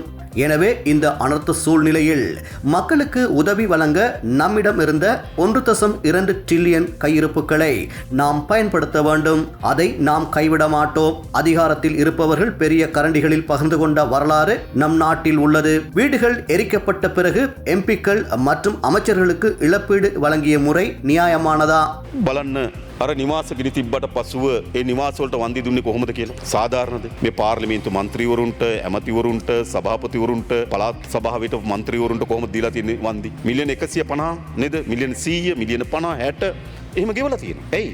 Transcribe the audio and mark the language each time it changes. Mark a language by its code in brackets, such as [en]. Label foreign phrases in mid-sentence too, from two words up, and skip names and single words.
[ta] எனவே இந்த அனர்த்த சூழ்நிலையில் மக்களுக்கு உதவி வழங்க நம்மிடம் இருந்த 1.2 டிரில்லியன் கையிருப்புகளை நாம் பயன்படுத்த வேண்டும். அதை நாம் கைவிட மாட்டோம். அதிகாரத்தில் இருப்பவர்கள் பெரிய கரண்டிகளில் பகிர்ந்து கொண்ட வரலாறு நம் நாட்டில் உள்ளது. வீடுகள் எரிக்கப்பட்ட பிறகு எம்பிக்கள் மற்றும் அமைச்சர்களுக்கு இழப்பீடு வழங்கிய முறை நியாயமானதா? [si] අර නිවාස ගිනි තිබ්බට පසුව ඒ නිවාසවලට වන්දි දුන්නේ කොහොමද කියලා සාධාරණද? මේ පාර්ලිමේන්තු මන්ත්‍රීවරුන්ට, ඇමතිවරුන්ට, සභාපතිවරුන්ට, පළාත් සභාවට මන්ත්‍රීවරුන්ට කොහොමද දීලා තියෙන්නේ වන්දි? මිලියන 150 නේද? මිලියන 100, මිලියන 50, 60 එහෙම ගෙවලා තියෙනවා. ඇයි?